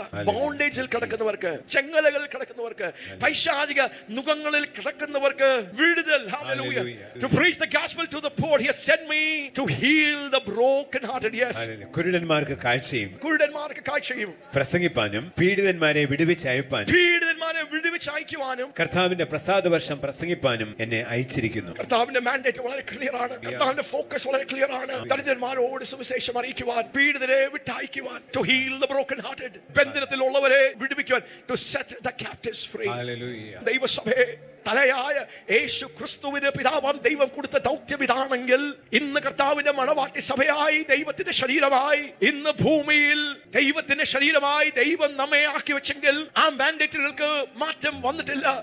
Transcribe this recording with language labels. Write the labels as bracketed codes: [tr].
[ml] ബോണ്ടേജിൽ കിടക്കുന്നവർക്ക്, ചെങ്ങലകളിൽ കിടക്കുന്നവർക്ക്, പൈശാചിക നുഖങ്ങളിൽ കിടക്കുന്നവർക്ക് വിടുതൽ. [en] Hallelujah. To preach the gospel to the poor, he has sent me to heal the broken hearted. Yes. [ml] കുരുടന്മാർക്ക് കാഴ്ചയും, കുരുടന്മാർക്ക് കാഴ്ചയും പ്രസംഗിപ്പാനും പീഡിതന്മാരെ വിടുവിച്ചയപ്പാനും, പീഡിതന്മാരെ വിടുവിച്ചയക്കുവാനും, കർത്താവിന്റെ പ്രസാദ വർഷം പ്രസംഗിപ്പാനും എന്നെ അയച്ചിരിക്കുന്നു. കർത്താവിന്റെ മാൻഡേറ്റ് വളരെ ക്ലിയർ ആണ്. കർത്താവിന്റെ ഫോക്കസ് വളരെ ക്ലിയർ ആണ്. ദരിദ്രന്മാരോട് സുവിശേഷം അറിയിക്കുവാൻ, പീഡിതന്മാരെ ദുഃഖിതരെ വിട്ടയക്കുവാൻ, [en] to heal the broken hearted, [ml] ബന്ധനത്തിലുള്ളവരെ വിടുവിക്കുവാൻ, [en] to set the captives free. Hallelujah. [ml] ദൈവസഭയെ തലയായ യേശു ക്രിസ്തുവിന് പിതാവാം ദൈവം കൊടുത്ത ദൗത്യം ഇതാണെങ്കിൽ, ഇന്ന് കർത്താവിന്റെ മണവാട്ടി സഭയായി, ദൈവത്തിന്റെ ശരീരമായി, ഇന്ന് ഭൂമിയിൽ ദൈവത്തിന്റെ ശരീരമായി ദൈവം നമ്മെ ആക്കി വെച്ചെങ്കിൽ ആ മാൻഡേറ്റുകൾക്ക് മാറ്റം വന്നിട്ടില്ല.